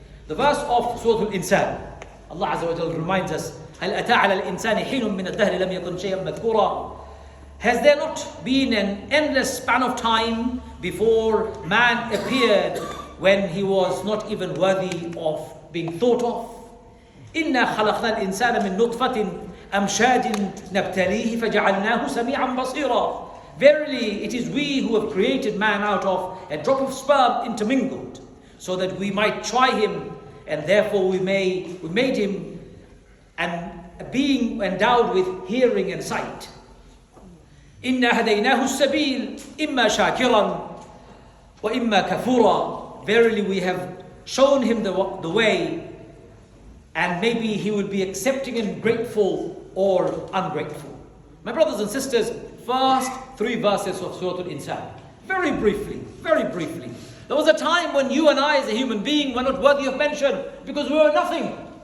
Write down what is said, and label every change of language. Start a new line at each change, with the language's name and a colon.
English: The verse of Surah Insan, Allah Azza wa Jalla reminds us,
Arabic: هل أتى على الإنسان حين من الدهر لم يكن شيئا مذكورا.
English: Has there not been an endless span of time before man appeared when he was not even worthy of being thought of?
Arabic: إنا خلقنا الإنسان من نطفة أمشاج نبتليه فجعلناه سميعا بصيرا.
English: Verily, it is we who have created man out of a drop of sperm intermingled, so that we might try him, and therefore we made him and being endowed with hearing and sight.
Arabic: إنا هديناه السبيل إما شاكرا وإما كفورا.
English: Verily, we have shown him the way, and maybe he will be accepting and grateful or ungrateful. My brothers and sisters, first 3 verses of Surah Insan. Very briefly. There was a time when you and I as a human being were not worthy of mention because we were nothing.